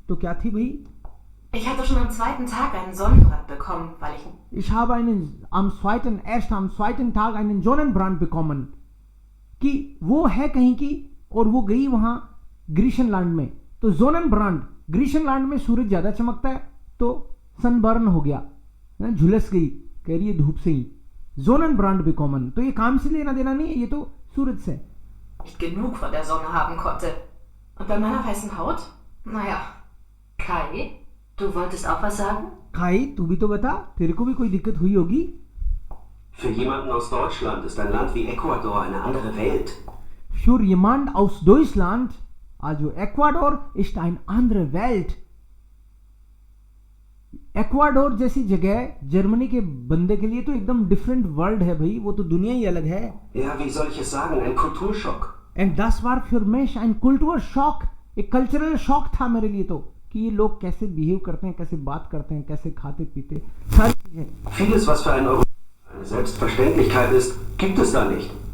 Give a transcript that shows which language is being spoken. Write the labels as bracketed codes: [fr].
[hi] तो क्या थी भाई? [de] Ich hatte schon am zweiten Tag einen Sonnenbrand bekommen, weil ich habe erst am zweiten Tag einen Sonnenbrand bekommen. [hi] कि वो है कहीं की और वो गई वहां ग्रीशनलैंड में. तो Sonnenbrand, ग्रीशनलैंड में सूरज ज्यादा चमकता है, तो सनबर्न हो गया, झुलस गई, कह रही है धूप से ही. [de] Sonnenbrand bekommen. [hi] तो ये काम से लेना देना नहीं है, ये तो सूरज से. [de] nicht genug von der Sonne haben konnte. Und bei meiner weißen Haut? Naja. Kai, du wolltest auch was sagen? [hi] Kai, तू भी तो बता, तेरे को भी कोई दिक्कत हुई होगी. [de] Für jemanden aus Deutschland ist ein Land wie Ecuador eine andere Welt. Für jemand aus Deutschland, also Ecuador, ist eine andere Welt. [hi] Ecuador जैसी जगह जर्मनी के बंदे के लिए तो एकदम डिफरेंट वर्ल्ड है भाई, वो तो दुनिया ही अलग है. [de] Ja, wie soll ich es sagen? Ein Kulturschock. And das war für mich ein Kulturschock. [hi] एक कल्चरल शॉक था मेरे लिए तो, कि ये लोग कैसे बिहेव करते हैं, कैसे बात करते हैं, कैसे खाते पीते, सारी चीजें. [de] Vieles, was für einen eine Selbstverständlichkeit ist, gibt es da nicht.